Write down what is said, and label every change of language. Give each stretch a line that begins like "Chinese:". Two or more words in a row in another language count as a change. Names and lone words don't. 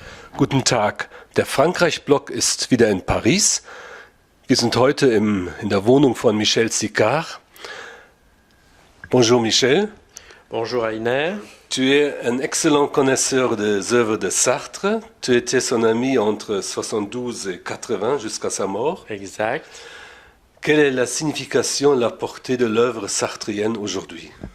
German: Guten Tag, der Frankreich-Blog ist wieder in Paris. Wir sind heute in der Wohnung von Michel Sicard.
French: Bonjour Michel. Bonjour Heiner. Tu es un excellent connaisseur des œuvres de Sartre. Tu étais son ami entre 72 et 80 jusqu'à sa mort. Exact. Quelle est la signification, la portée de l'œuvre sartrienne aujourd'hui?